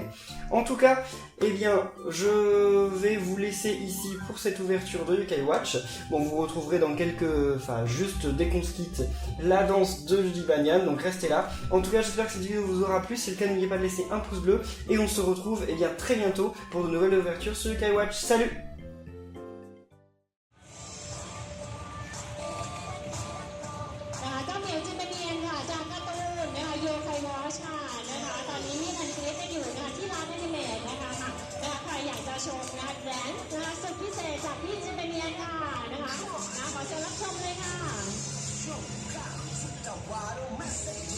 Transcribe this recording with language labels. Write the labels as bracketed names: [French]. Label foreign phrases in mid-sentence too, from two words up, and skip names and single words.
[French] En tout cas, eh bien, je vais vous laisser ici pour cette ouverture de Yokai Watch. Bon, vous retrouverez dans juste dès qu'on se quitte, la danse de Judy Banyan, donc restez là. En tout cas, j'espère que cette vidéo vous aura plu. Si c'est le cas, n'oubliez pas de laisser un pouce bleu et on se retrouve eh bien très bientôt pour de nouvelles ouvertures sur Yokai Watch. Salut! [Thai] ชมงานแดนซ์นะคะสุดพิเศษจากพี่จิมเนียนค่ะนะคะขอเชิญรับชมเลยค่ะ